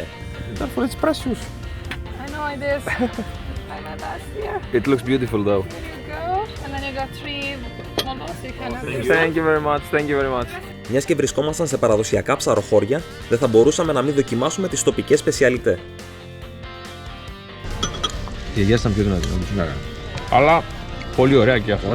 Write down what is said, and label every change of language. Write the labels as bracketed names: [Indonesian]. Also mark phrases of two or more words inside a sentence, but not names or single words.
[Greek] Ήταν φορές πράσινους. [English] I know it is. I went last year. It looks beautiful though. There you go. And then you got 3 models you can have. Thank you very much, thank you very much. [Greek] Μιας και βρισκόμασταν σε παραδοσιακά ψαροχώρια, δεν θα μπορούσαμε να μην δοκιμάσουμε τις τοπικές σπεσιαλιτέ. Η γιαγιά ήταν πιο δυνατή, να μου έκανε. Αλλά πολύ ωραία και αυτό.